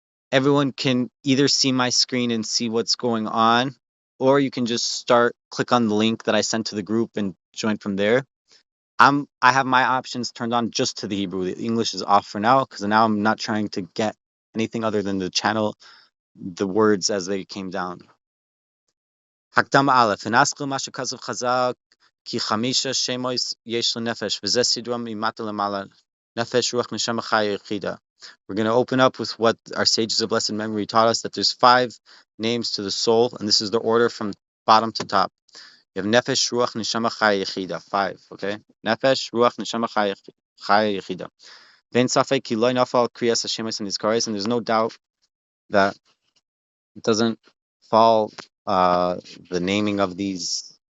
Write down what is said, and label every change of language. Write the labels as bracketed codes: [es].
[en] Everyone can either see my screen and see what's going on, or you can just click on the link that I sent to the group and join from there. I have my options turned on just to the Hebrew. The English is off for now because now I'm not trying to get anything other than the channel, the words as they came down. [he] הקדמה א', ונסחו מה שכתוב חז"ל, כי 5 שמות יש לנפש, וזה סדרם ממטה למעלה, נפש, רוח, נשמה, חיה, יחידה. [en] We're going to open up with what our sages of blessed memory taught us, that there's 5 names to the soul, and this is the order from bottom to top. You have nefesh, ruach, neshama, chaya, yechida. 5, okay? Nefesh, ruach, neshama, chaya, yechida. Vein safek ki lo nafal kriyas Hashemis and Hizkaris, and there's no doubt that it doesn't fall, the naming of these.